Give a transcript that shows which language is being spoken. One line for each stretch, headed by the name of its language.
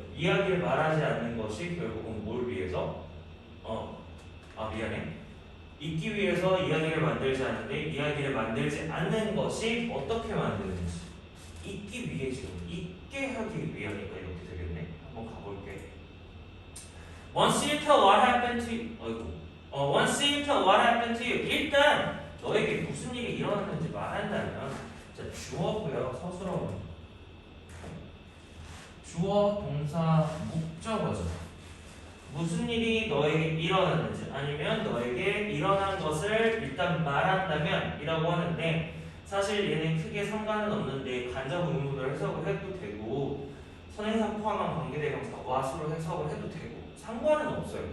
Korean: 이야기를 말하지 않는 것이 결국은 뭘 위해서? 미안해. 잊기 위해서 이야기를 만들지 않는데 이야기를 만들지 않는 것이 어떻게 만드는지 잊기 위해 지금 잊게 하기 위하니까 이렇게 되겠네. 한번 가볼게.
English: Once you tell what happened to you,
Korean: once you tell what happened to you, 일단 너에게 무슨 일이 일어났는지 말한다면, 자, 주어고요, 서술어는 주어, 동사, 목적어죠. 무슨 일이 너에게 일어났는지 아니면 너에게 일어난 것을 일단 말한다면 이라고 하는데, 사실 얘는 크게 상관은 없는데 간접 의문문으로 해석을 해도 되고 선행사 포함한 관계대명사 what으로 해석을 해도 되고 상관은 없어요.